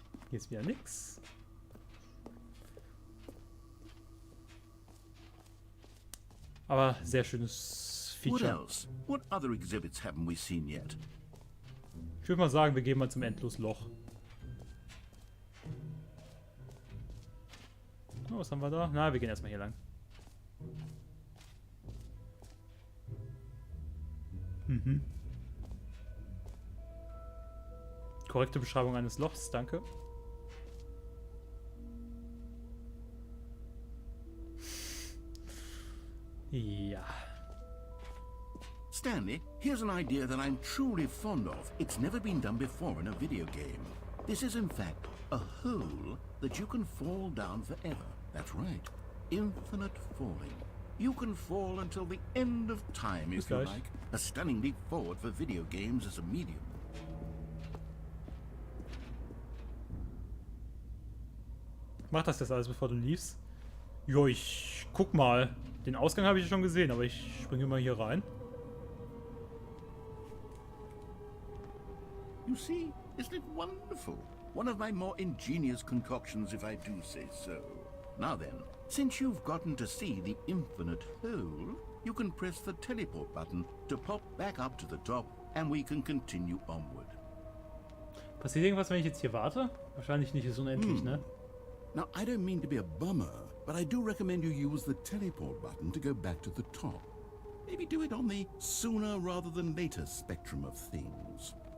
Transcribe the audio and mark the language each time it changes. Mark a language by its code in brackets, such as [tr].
[de] Hier ist wieder nix. Aber sehr schönes [en] What [de] Feature. [en] else? What other exhibits haven't we seen yet? [de] Ich würde mal sagen, wir gehen mal zum Endlosloch. Oh, was haben wir da? Na, wir gehen erstmal hier lang. Mhm. Korrekte Beschreibung eines Lochs, danke. Ja. [en] Stanley, here's an idea that I'm truly fond of. It's never been done before in a video game. This is in fact a hole that you can fall down forever. That's right. Infinite falling. You can fall until the end of time, if you like. A stunning leap forward for video games as a medium. [de] Mach das jetzt alles, bevor du liefst. Jo, ich guck mal. Den Ausgang habe ich ja schon gesehen, aber ich springe mal hier rein. [en] You see, isn't it wonderful? One of my more ingenious concoctions, if I do say so. Now then, since you've gotten to see the infinite hole, you can press the teleport button to pop back up to the top and we can continue onward. [de] Passiert irgendwas, wenn ich jetzt hier warte? Wahrscheinlich nicht, ist unendlich, ne? [en] Now, I don't mean to be a bummer, but I do recommend you use the teleport button to go back to the top. Maybe do it on the sooner rather than later spectrum of things.